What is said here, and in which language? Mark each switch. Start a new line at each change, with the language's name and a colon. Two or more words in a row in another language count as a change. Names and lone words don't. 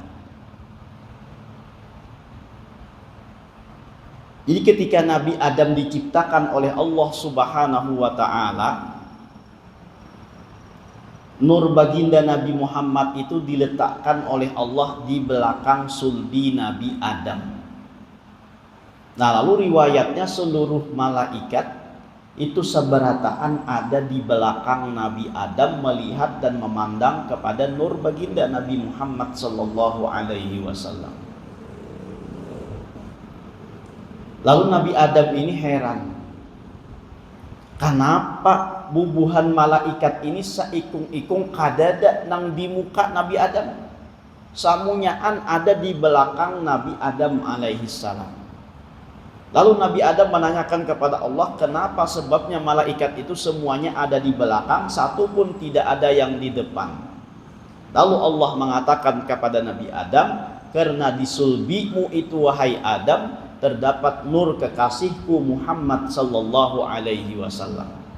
Indonesian: Jadi ketika Nabi Adam diciptakan oleh Allah
Arabic: سبحانه وتعالى,
Indonesian: nur baginda Nabi Muhammad itu diletakkan oleh Allah di belakang sulbi Nabi Adam. Nah, lalu riwayatnya seluruh malaikat itu seberataan ada di belakang Nabi Adam melihat dan memandang kepada nur baginda Nabi Muhammad
Arabic: صلى الله عليه وسلم.
Indonesian: Lalu Nabi Adam ini heran.
Banjar: Kenapa bubuhan malaikat ini saikung-ikung kadada nang di muka Nabi Adam? Samunyaan ada di belakang Nabi Adam
Arabic: عليه السلام.
Indonesian: Lalu Nabi Adam menanyakan kepada Allah, kenapa sebabnya malaikat itu semuanya ada di belakang, satu pun tidak ada yang di depan. Lalu Allah mengatakan kepada Nabi Adam, karena di sulbimu itu wahai Adam, terdapat nur kekasihku Muhammad
Arabic: صلى الله عليه وسلم.